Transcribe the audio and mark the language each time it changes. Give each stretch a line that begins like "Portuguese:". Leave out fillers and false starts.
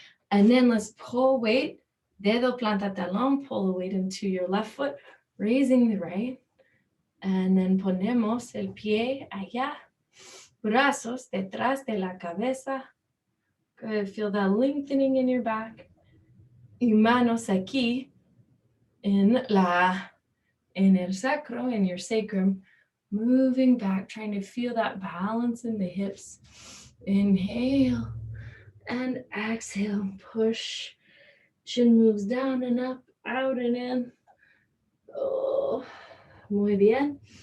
English: And then let's pull weight.
Spanish: Dedo, planta, talón.
English: Pull the weight into your left foot, raising the right. And then
Spanish: ponemos el pie allá. Brazos detrás de la cabeza.
English: Good. Feel that lengthening in your back.
Spanish: Y manos aquí en el sacro,
English: in your sacrum. Moving back, trying to feel that balance in the hips. Inhale and exhale. Push. Chin moves down and up, out and in.
Spanish: Oh, muy bien.